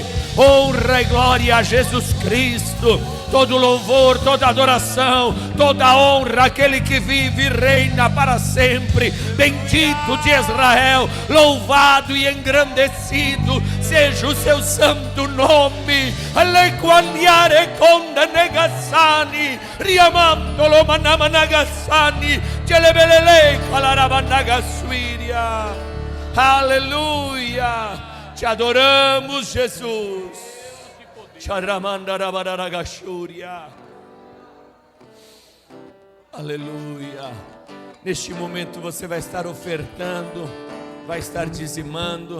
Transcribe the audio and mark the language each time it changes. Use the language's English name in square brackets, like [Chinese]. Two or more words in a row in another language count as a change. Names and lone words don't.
[Portuguese] Honra e glória a Jesus Cristo. Todo louvor, toda adoração, toda honra àquele que vive e reina para sempre. Bendito de Israel, louvado e engrandecido seja o seu santo nome. Alequaniare conda negassani, riamandolo manamanagasani, celebelele calarabanagassuiria. Aleluia, te adoramos, Jesus. Aleluia. Neste momento você vai estar ofertando, vai estar dizimando.